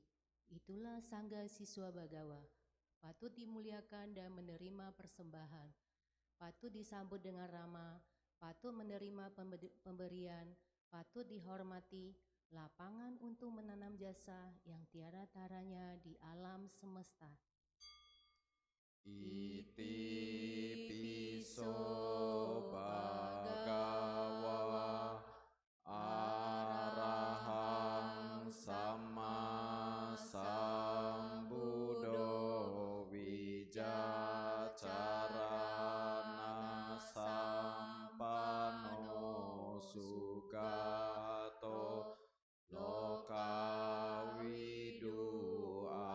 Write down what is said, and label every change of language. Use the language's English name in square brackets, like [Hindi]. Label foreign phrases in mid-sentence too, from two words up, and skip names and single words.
[Indonesian] Itulah Sangga siswa Bhagawa. Patut dimuliakan dan menerima persembahan. Patut disambut dengan ramah. Patut menerima pemberian. Patut dihormati. Lapangan untuk menanam jasa yang tiada taranya di alam semesta. [Pali] Iti piso Bhagawa Arahang Sama Sambuddho Wijacarana Sampano Sugato Lokawidu